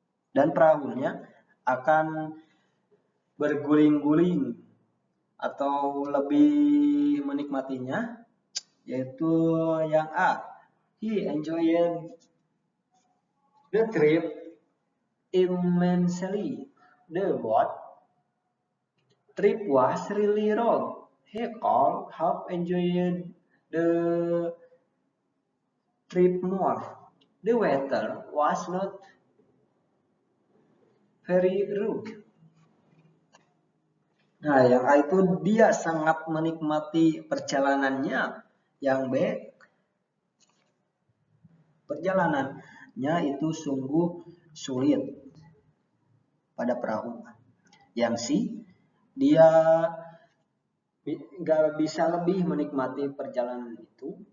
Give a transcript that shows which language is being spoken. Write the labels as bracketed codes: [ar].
[id] Dan perahunya akan berguling-guling atau lebih menikmatinya, yaitu yang A. [en] He enjoyed the trip immensely. The boat trip was really long. He could have enjoyed the trip more. The weather was not very rugged. [id] Nah, yang A itu dia sangat menikmati perjalanannya. Yang B, perjalanannya itu sungguh sulit pada perahu. Yang C, dia nggak bisa lebih menikmati perjalanan itu.